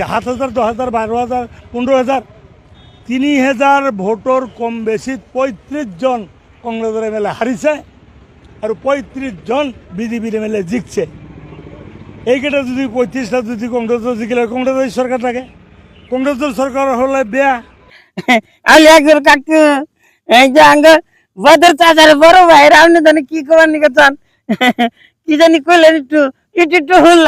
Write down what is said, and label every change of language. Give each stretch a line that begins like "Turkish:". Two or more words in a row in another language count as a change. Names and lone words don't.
Assamese: ৭,০০০, ১০,০০০, ১২,০০০, ১৫,০০০, ৩,০০০ ভোটৰ কম বেছিত ৩৫জন কংগ্ৰেছৰ এম এল এ হাৰিছে আৰু ৩৫জন বিজেপিৰ এম এল এ জিকিছে। এইকেইটা যদি ৩৫টা যদি কংগ্ৰেছৰ জিকিলে কংগ্ৰেছৰ চৰকাৰ থাকে, কংগ্ৰেছৰ চৰকাৰ হ'লে বেয়া।
Bangla: আলী আকবর কাকু এই যে আঙ্গ বদর চাচার বড় ভাই আপনি জানি কি কবার নিকে চান কি জানি কইলেন একটু একটু একটু